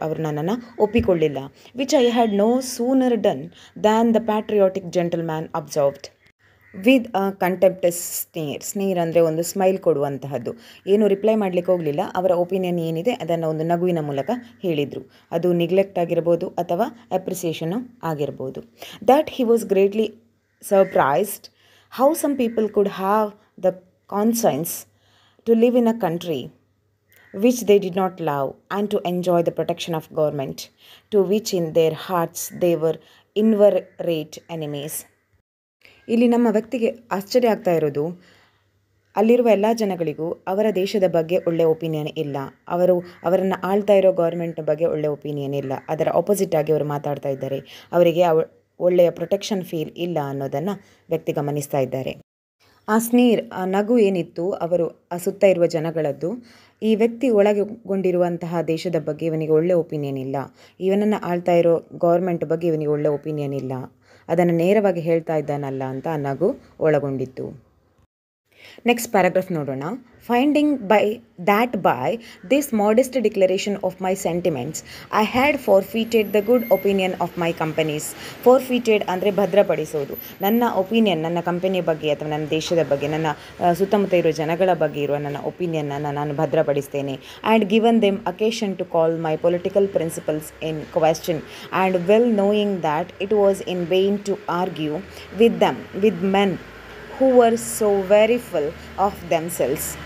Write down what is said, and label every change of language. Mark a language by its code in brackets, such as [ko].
[kn] ಅವರು ನನ್ನನ್ನು ಒಪ್ಪಿಕೊಳ್ಳಿಲ್ಲ. [en] which I had no sooner done than the patriotic gentleman observed with a contemptuous sneer [kn] ಅಂದರೆ ಒಂದು smile ಕೊಡುವಂತಹದ್ದು. ಏನು ರಿಪ್ಲೈ ಮಾಡಲಿಕ್ಕೆ ಹೋಗಲಿಲ್ಲ, ಅವರ ಒಪಿನಿಯನ್ ಏನಿದೆ ಅದನ್ನು ಒಂದು ನಗುವಿನ ಮೂಲಕ ಹೇಳಿದರು. ಅದು ನಿಗ್ಲೆಕ್ಟ್ ಆಗಿರ್ಬೋದು ಅಥವಾ ಅಪ್ರಿಸಿಯೇಷನು ಆಗಿರ್ಬೋದು. [en] That he was greatly surprised how some people could have the conscience to live in a country which they did not love and to enjoy the protection of government to which in their hearts they were inveterate enemies. [kn] ಇಲ್ಲಿ ನಮ್ಮ ವ್ಯಕ್ತಿಗೆ ಆಶ್ಚರ್ಯ ಆಗ್ತಾ ಇರೋದು, ಅಲ್ಲಿರುವ ಎಲ್ಲ ಜನಗಳಿಗೂ ಅವರ ದೇಶದ ಬಗ್ಗೆ ಒಳ್ಳೆಯ ಒಪಿನಿಯನ್ ಇಲ್ಲ, ಅವರನ್ನು ಆಳ್ತಾ ಇರೋ ಗೌರ್ಮೆಂಟ್ ಬಗ್ಗೆ ಒಳ್ಳೆಯ ಒಪಿನಿಯನ್ ಇಲ್ಲ, ಅದರ ಆಪೋಸಿಟ್ ಆಗಿ ಅವರು ಮಾತಾಡ್ತಾ ಇದ್ದಾರೆ. ಅವರಿಗೆ ಒಳ್ಳೆಯ ಪ್ರೊಟೆಕ್ಷನ್ ಫೀಲ್ ಇಲ್ಲ ಅನ್ನೋದನ್ನು ವ್ಯಕ್ತಿ ಗಮನಿಸ್ತಾ ಇದ್ದಾರೆ. ಆ ನಗು ಏನಿತ್ತು ಅವರು ಆ ಸುತ್ತ ಇರುವ ಜನಗಳದ್ದು, ಈ ವ್ಯಕ್ತಿ ಒಳಗೊಂಡಿರುವಂತಹ ದೇಶದ ಬಗ್ಗೆ ಇವನಿಗೆ ಒಳ್ಳೆ ಒಪಿನಿಯನ್ ಇಲ್ಲ, ಇವನನ್ನು ಆಳ್ತಾ ಇರೋ ಗೌರ್ಮೆಂಟ್ ಬಗ್ಗೆ ಇವನಿಗೆ ಒಳ್ಳೆ ಒಪಿನಿಯನ್ ಇಲ್ಲ, ಅದನ್ನು ನೇರವಾಗಿ ಹೇಳ್ತಾ ಇದ್ದಾನಲ್ಲ ಅಂತ ಆ ನಗು ಒಳಗೊಂಡಿತ್ತು. ನೆಕ್ಸ್ಟ್ ಪ್ಯಾರಾಗ್ರಾಫ್ ನೋಡೋಣ. [en] Finding by this modest declaration of my sentiments, I had forfeited the good opinion of my companies. [kn] Forfeited ಅಂದರೆ ಭದ್ರಪಡಿಸೋದು. ನನ್ನ ಒಪಿನಿಯನ್, ನನ್ನ ಕಂಪನಿಯ ಬಗ್ಗೆ ಅಥವಾ ನನ್ನ ದೇಶದ ಬಗ್ಗೆ, ನನ್ನ ಸುತ್ತಮುತ್ತ ಇರೋ ಜನಗಳ ಬಗ್ಗೆ ಇರುವ ನನ್ನ ಒಪಿನಿಯನ್ನನ್ನು ನಾನು ಭದ್ರಪಡಿಸ್ತೇನೆ. [en] And given them occasion to call my political principles in question and well knowing that it was in vain to argue with men who were so very full of themselves.